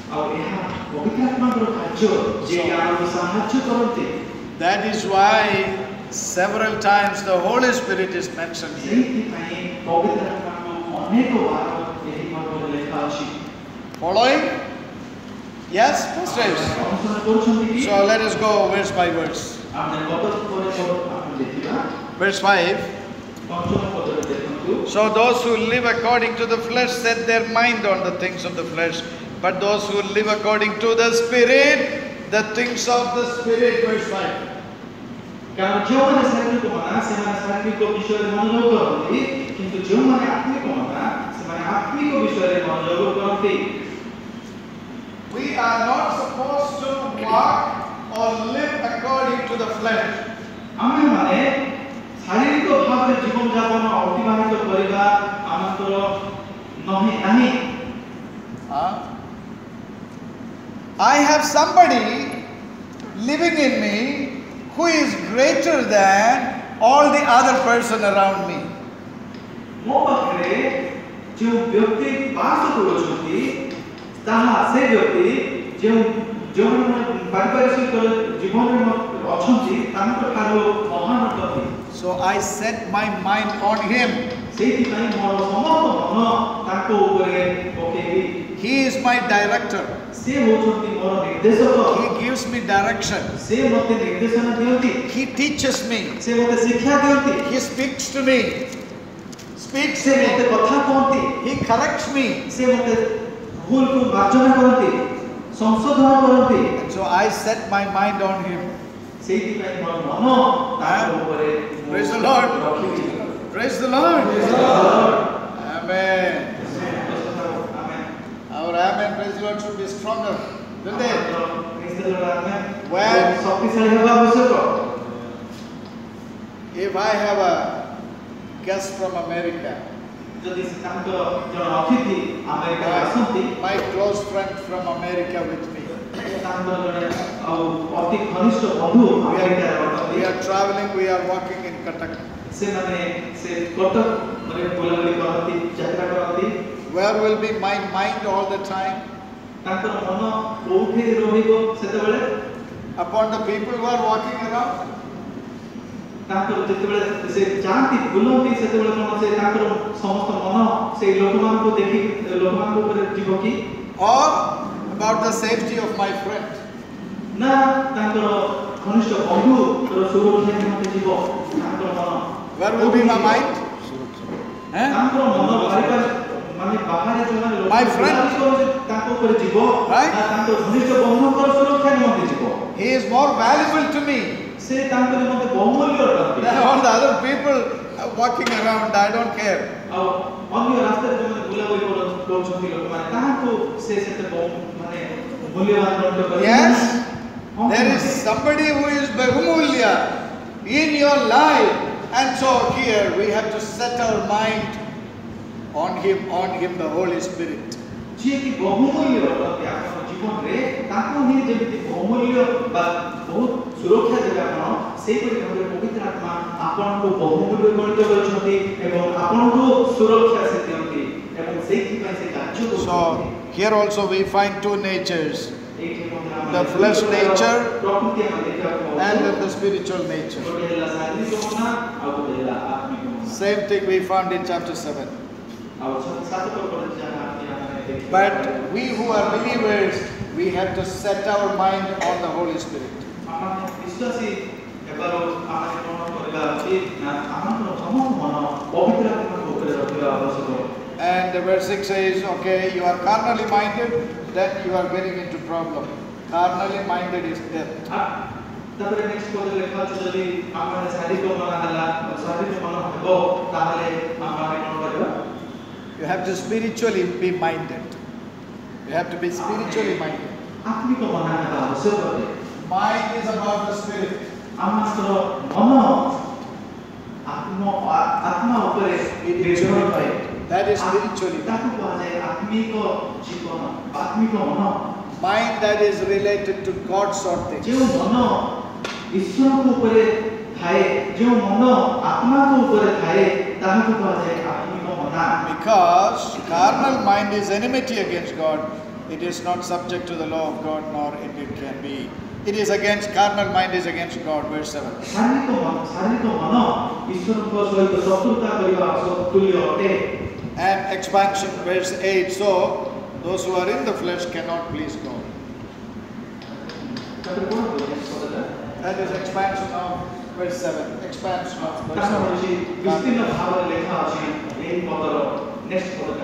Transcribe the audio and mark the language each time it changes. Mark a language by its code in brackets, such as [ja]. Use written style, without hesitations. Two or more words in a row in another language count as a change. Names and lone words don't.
[en] That is why several times the Holy Spirit is mentioned here. Following? Yes, pastors. [or] ଅନୁସରଣ କରୁଛନ୍ତି କି? [en] So let us go verse by verse. [or] ଆମେ ଗତ ପରେ ଆମେ ଦେଖିବା [en] Verse 5. [or] ପଞ୍ଚମ ପଦରେ ଦେଖନ୍ତୁ। [en] So those who live according to the flesh set their mind on the things of the flesh, but those who live according to the Spirit, the things of the Spirit. Verse 5. [or] କାରଣ ଯେଉଁମାନେ ଶାରୀରିକ ମନା ସେମାନେ ଶାରୀରିକ ବିଷୟରେ ମନୋଯୋଗ କରନ୍ତି କିନ୍ତୁ ଯେଉଁମାନେ ଆତ୍ମିକ ମନା ସେମାନେ ଆତ୍ମିକ ବିଷୟରେ ମନୋଯୋଗ କରନ୍ତି। [en] We are not supposed to walk or live according to the flesh. [or] ଆମେମାନେ ଶାରୀରିକ ଭାବରେ ଜୀବନ ଯାପନ ଅତିବାହିତ କରିବା ଆମଙ୍କର ନାହିଁ। [en] I have somebody living in me who is greater than all the other person around me. [or] ମୋ ପାଖରେ ଯେଉଁ ବ୍ୟକ୍ତି ବାସ କରୁଛନ୍ତି ତାହା ସେ ବ୍ୟକ୍ତି ଯେଉଁମାନେ ପାରିପାରିକ ଜୀବନରେ ଅଛନ୍ତି ତାଙ୍କଠାରୁ ମହାନ ଅଟନ୍ତି। [en] So I set my mind on him. [or] ସେଇଥିପାଇଁ ମୋର ସମସ୍ତ ମନ ତାଙ୍କ ଉପରେ ପକେଇବି। [en] He is my director. [or] ସେ ହେଉଛନ୍ତି ମୋର ନିର୍ଦ୍ଦେଶକ। [en] He gives me direction. [or] ସେ ମୋତେ ନିର୍ଦ୍ଦେଶନା ଦିଅନ୍ତି। [en] He teaches me. [or] ସେ ମୋତେ ଶିକ୍ଷା ଦିଅନ୍ତି। [en] He speaks to me. Speaks [or] ସେ [en] to [or] ମୋତେ [en] me. [or] କଥା କହନ୍ତି। [en] He corrects me. [or] ସେ ମୋତେ ଭୁଲକୁ ମାର୍ଜନା କରନ୍ତି, ସଂଶୋଧନ କରନ୍ତି। [en] And so I set my mind on him. [or] ସେଇଥିପାଇଁ ମୋର ମନ ତାଙ୍କ ଉପରେ [en] Praise the Lord. [or] ରଖିଛି। [en] Praise the Lord. Praise the Lord. Amen. Amen. Our amen, praise the Lord, should be stronger. Don't they? Praise the Lord. Amen. Well, [or] ଶକ୍ତିଶାଳୀ ହେବା ଆବଶ୍ୟକ। [en] if I have a guest from America, [or] ଯଦି ତାଙ୍କ ଜଣେ ଅତିଥି ଆମେରିକାରେ ଆସନ୍ତି, [en] my close friend from America with me, [or] ତାଙ୍କର ଜଣେ ଆଉ ଅତି ଘନିଷ୍ଠ ବନ୍ଧୁ ଆମେରିକାରେ [en] we [or] ଅଟନ୍ତି। [en] are traveling, we are walking in Cuttack. [or] ସେମାନେ ସେ କଟକରେ ବୁଲାବୁଲି କରନ୍ତି, ଯାତ୍ରା କରନ୍ତି। [en] Where will be my mind all the time? [or] ତାଙ୍କର ମନ କୋଉଠି ରହିବ ସେତେବେଳେ? [en] Upon the people who are walking around? [or] ତାଙ୍କର ଯେତେବେଳେ ସେ ଯାଆନ୍ତି ବୁଲନ୍ତି ସେତେବେଳେ କଣ ସେ ତାଙ୍କର ସମସ୍ତ ମନ ସେଇ ଲୋକମାନଙ୍କୁ ଦେଖି ଲୋକମାନଙ୍କ ଉପରେ ଯିବ କି? [en] Or about the safety of my friend? [or] ନା ତାଙ୍କର ଘନିଷ୍ଠ ବନ୍ଧୁର ସୁରକ୍ଷା ନିମନ୍ତେ ଯିବ ତାଙ୍କର ମନ? [en] Where will be my mind? [or] ତାଙ୍କର ମନ ମାନେ ବାହାରେ ଯୋଉମାନେ ଲୋକ [en] My friend. [or] ତାଙ୍କ ଉପରେ ଯିବ [en] Right? [or] ନା ତାଙ୍କ ଘନିଷ୍ଠ ବନ୍ଧୁଙ୍କର ସୁରକ୍ଷା ନିମନ୍ତେ ଯିବ? [en] He is more valuable to me [or] ସେ ତାଙ୍କ ନିମନ୍ତେ ବହୁମୂଲ୍ୟ ଅଟନ୍ତି। [en] than all the other people walking around. I don't care. [or] ଆଉ ଅନ୍ୟ ରାସ୍ତାରେ ଯୋଉମାନେ ବୁଲାବୁଲି କରୁଛନ୍ତି ଲୋକମାନେ ତାହାକୁ ସେ ସେତେ ମାନେ ମୂଲ୍ୟବାନ ଗଣ୍ୟ କରିବେ। [en] Yes, there is somebody who is Bahumulya in your life, and so here we have to set our mind on him, the Holy Spirit. [or] ଯିଏ କି ବହୁମୂଲ୍ୟ ଅଟନ୍ତି ଆପଣଙ୍କ ଜୀବନରେ ତାଙ୍କୁ ହିଁ ଯେମିତି ବହୁମୂଲ୍ୟ ବା ବହୁତ ସୁରକ୍ଷା ଦେବେ ଆପଣ ସେଇପରି ଭାବରେ ପବିତ୍ର ଆତ୍ମା ଆପଣଙ୍କୁ ବହୁମୂଲ୍ୟ ଗଣିତ କରିଛନ୍ତି ଏବଂ ଆପଣଙ୍କୁ ସୁରକ୍ଷା ସେ ଦିଅନ୍ତି ଏବଂ ସେଇଥିପାଇଁ ସେ କାର୍ଯ୍ୟ କରୁଛନ୍ତି। [en] So here also we find two natures, [or] ଏଇଠି ମଧ୍ୟ ଆମେ [en] the flesh nature [or] ପ୍ରକୃତି ଆମେ ଦେଖିବାକୁ [en] and [or] ପାଉଛୁ। [en] the spiritual nature. [or] ଗୋଟେ ହେଲା ଶାରୀରିକ ମନା ଆଉ ଗୋଟେ ହେଲା ଆତ୍ମିକ ମନା। [en] Same thing we found in chapter 7. [or] ଆଉ 7 ପଦରେ ଯାହା ଆମେ ଦେଖିବା। [en] But we who are believers, we have to set our mind on the Holy Spirit. [or] ଆମେ ବିଶ୍ୱାସୀ ହେବାରୁ ଆମେ କ'ଣ କରିବା ଉଚିତ ନା ଆମର ସମସ୍ତ ମନ ପବିତ୍ର ଆତ୍ମାଙ୍କ ଉପରେ ରଖିବା ଆବଶ୍ୟକ। [en] And verse 6 says, okay, you are carnally minded, then you are getting into problem. Carnally minded is death. [or] ତାପରେ ନେକ୍ସଟ ପଦରେ ଲେଖା ଅଛି ଯଦି ଆମର ଶାରୀରିକ ମନ ହେଲା ଶାରୀରିକ ମନ ହେବ ତାହେଲେ ଆମେ କ'ଣ କରିବା? [en] You have to spiritually be minded. You have to be spiritually minded. [or] ଆତ୍ମିକ ମନ ହେବା ଆବଶ୍ୟକ। [en] Mind is about the spirit. [or] ଆମର ମନ ଆତ୍ମା ଉପରେ ନିର୍ଭର କରେ। [en] That is spiritually. [or] ତାକୁ କୁହାଯାଏ ଆତ୍ମିକ ଜୀବନ ଆତ୍ମିକ ମନ। [en] Mind that is related to God's sort things. [or] ଯେଉଁ ମନ ଈଶ୍ୱରଙ୍କ ଉପରେ ଥାଏ ଯେଉଁ ମନ ଆତ୍ମାଙ୍କ ଉପରେ ଥାଏ ତାହାକୁ କୁହାଯାଏ ଆତ୍ମିକ ମନ। [en] Because carnal mind is enmity against God. It is not subject to the law of God, nor indeed can be. It is against, carnal mind is against God. Verse 7. [or] ଶାରୀରିକ ମନ ଈଶ୍ୱରଙ୍କ ସହିତ ଶତ୍ରୁତା କରିବା ତୁଲ୍ୟ ଅଟେ। [en] And expansion, verse 8. So, Those who are in the flesh cannot please God. That is expansion of verse 7. Expansion of verse 7.